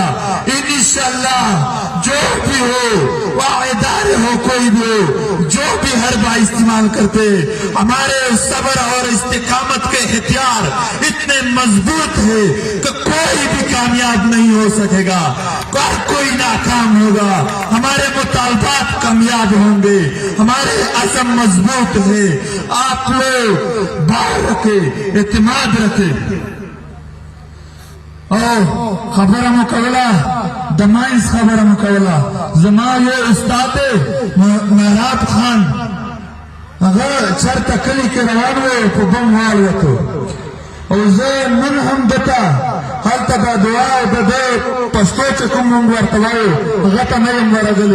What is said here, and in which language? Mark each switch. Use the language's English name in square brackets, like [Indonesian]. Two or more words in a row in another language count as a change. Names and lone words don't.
[Urdu] انشاءاللہ جو بھی ہو وہ ادارے ہو کوئی بھی ہو جو بھی حربہ استعمال کرتے ہمارے صبر اور استقامت کے ہتھیار اتنے مضبوط ہیں کہ کوئی بھی کامیاب نہیں ہو سکے گا اور کوئی ناکام ہوگا. ہمارے مطالبات کامیاب ہوں گے ہمارے عزم مضبوط ہے. آپ لوگ باور رکھے اعتماد رکھے. [Pashto] او خبره مو کوله د ماینز خبره مو کوله زما یو استاد مهراب خان هغه چرته کلي کې روان و په بم والوتو او زه نن هم دته هلته به دعا او د ده پښتو چې کوم مونږ ورته وایو هغه ته نه یم ورغلی.